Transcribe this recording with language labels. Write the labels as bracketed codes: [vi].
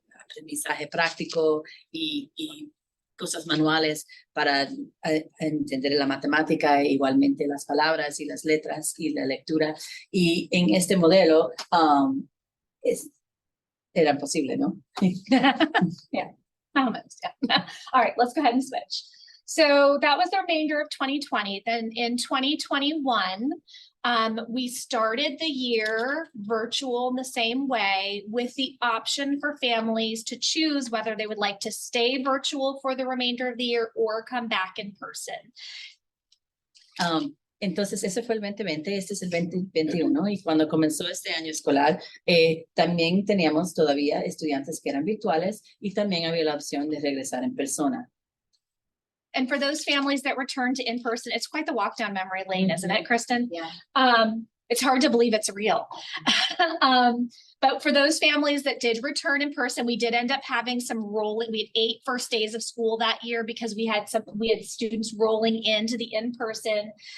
[es] aprendizaje práctico y cosas manuales para entender la matemática, igualmente las palabras y las letras y la lectura. Y en este modelo era posible, ¿no? [en] Yeah. Almost, yeah. All right, let's go ahead and switch. So that was the remainder of 2020. Then in 2021, we started the year virtual in the same way with the option for families to choose whether they would like to stay virtual for the remainder of the year or come back in person. [es] Entonces, ese fue el 2020, este es el 2021, y cuando comenzó este año escolar, también teníamos todavía estudiantes que eran virtuales y también había la opción de regresar en persona. [en] And for those families that return to in-person, it's quite the walk down memory lane, isn't it, Kristen? Yeah. It's hard to believe it's real. But for those families that did return in person, we did end up having some rolling. We had 8 first days of school that year because we had students rolling into the in-person.